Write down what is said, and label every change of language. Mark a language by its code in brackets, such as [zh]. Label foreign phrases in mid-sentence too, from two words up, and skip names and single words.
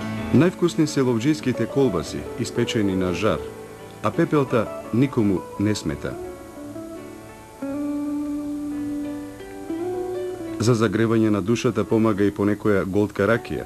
[mk] Највкусни се ловџиските колбаси, испечени на жар, а пепелта никому не смета. За загревање на душата помага и понекоја голтка ракија.